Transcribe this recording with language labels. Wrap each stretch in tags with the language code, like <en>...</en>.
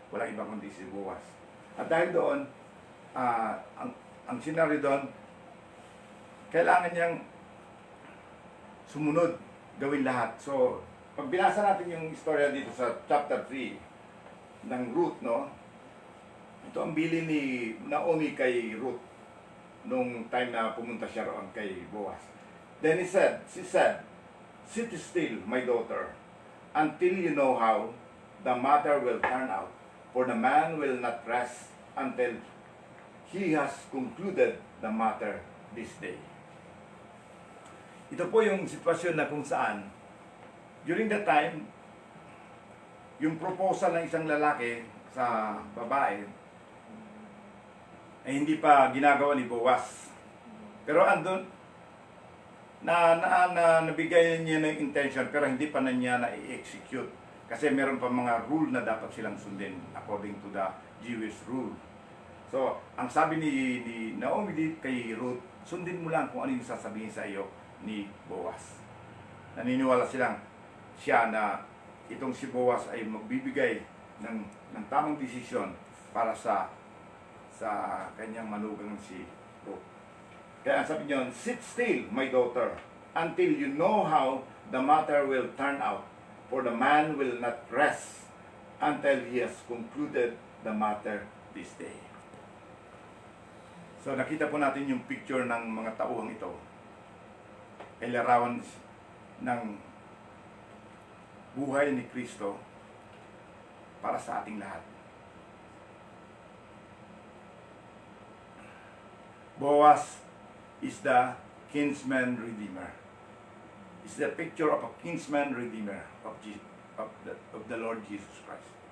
<tl>Walang iba kundi si Boaz. At dahil doon, ang senaryo doon, kailangan niyang sumunod, gawin lahat. So, pag binasa natin yung istorya dito sa chapter 3 ng Ruth, no? Ito ang bili ni Naomi kay Ruth nung time na pumunta siya roon kay Boaz.</tl> <en>Then she said, "Sit still, my daughter, until you know how the matter will turn out. For the man will not rest until he has concluded the matter this day."</en> <tl>Ito po yung sitwasyon na kung saan, during that time, yung proposal ng isang lalaki sa babae ay hindi pa ginagawa ni Boaz. Pero andun, nabigay niya ng intention pero hindi pa na niya na-execute. Kasi meron pa mga rule na dapat silang sundin according to the Jewish rule. So, ang sabi ni Naomi kay Ruth, sundin mo lang kung ano yung sasabihin sa iyo ni Boaz. Naniniwala siya na itong si Boaz ay magbibigay ng tamang desisyon para sa kanyang manugang si Ruth. Kaya ang sabi niyo,</tl> <en>"Sit still, my daughter, until you know how the matter will turn out. For the man will not rest until he has concluded the matter this day."</en> <tl>So nakita po natin yung picture ng mga tauhang ito. Ay larawan ng buhay ni Kristo para sa ating lahat.</tl> <en>Boaz is the kinsman redeemer. It's the picture of a kinsman redeemer of the Lord Jesus Christ.</en>